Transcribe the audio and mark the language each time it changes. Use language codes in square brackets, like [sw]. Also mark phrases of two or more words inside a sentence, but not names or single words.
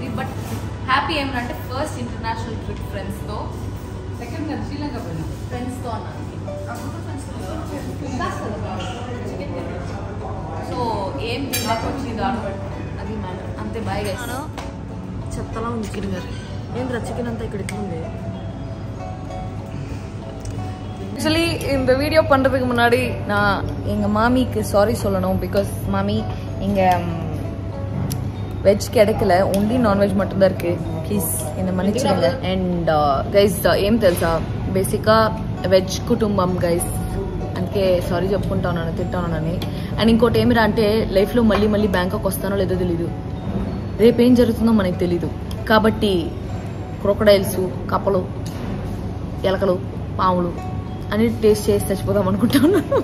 [te] బట్ హ్యాపీ ఏమిటంటే [en] first international trip [te] ఫ్రెండ్స్తో. సెకండ్ నేను శ్రీలంక పోయినా ఫ్రెండ్స్తో అన్నాను. సో ఏం వచ్చింది అది మ్యాటర్ అంతే. [en] Bye guys. [te] చెత్తలా ఉంది చికెన్ గారు. ఏంద్రా చికెన్ అంతా ఇక్కడ ఉంది. [ta] ஆக்சுவலி இந்த வீடியோ பண்ணுறதுக்கு முன்னாடி நான் எங்கள் மாமிக்கு சாரி சொல்லணும். பிகாஸ் மாமி இங்கே வெஜ் கிடைக்கல, [en] only non-veg [ta] மட்டும்தான் இருக்குது. [te] ప్లీజ్ என்னை మన్నించండి. [en] And guys [te] ఏం తెలుసా, బేసిక్గా వెజ్ కుటుంబం గైస్. అండ్ అందుకే సారీ చెప్పుకుంటా ఉన్నాను, తింటా ఉన్నానని. అండ్ ఇంకోటి ఏమిరా అంటే లైఫ్లో మళ్ళీ బ్యాంకాక్ వస్తానో లేదో తెలీదు, రేపేం జరుగుతుందో మనకి తెలీదు. కాబట్టి క్రొకడైల్స్, కప్పలు, ఎలకలు, పాములు అన్ని టేస్ట్ చేసి చచ్చిపోదాం అనుకుంటా ఉన్నాను.